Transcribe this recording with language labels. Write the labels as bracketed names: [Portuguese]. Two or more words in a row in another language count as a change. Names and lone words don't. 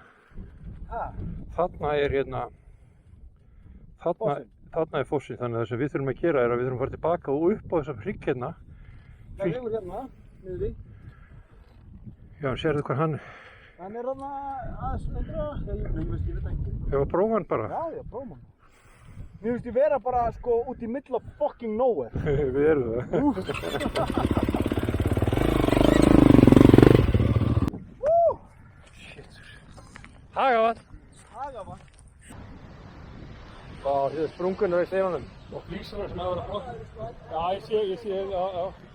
[Icelandic] Þarna er hérna, þarna er fossinn, þannig að það sem við þurfum að gera er að við þurfum að fara tilbaka og upp á þessa hrygg hérna. Það er hérna, niður í. Já, sérðu hvað hann, Hann er þarna aðeins lengra. Ég veit ekki. hefur að prófa hann bara. Já, prófum hann. Mér finnst ég vera bara sko út í [English] middle of fucking nowhere. [Icelandic] Við erum það. Hagavatn. Hagavatn. Já, þetta er sprungunar í steinunum. Og flísarnar sem hafa verið flott. Já, ég sé, já.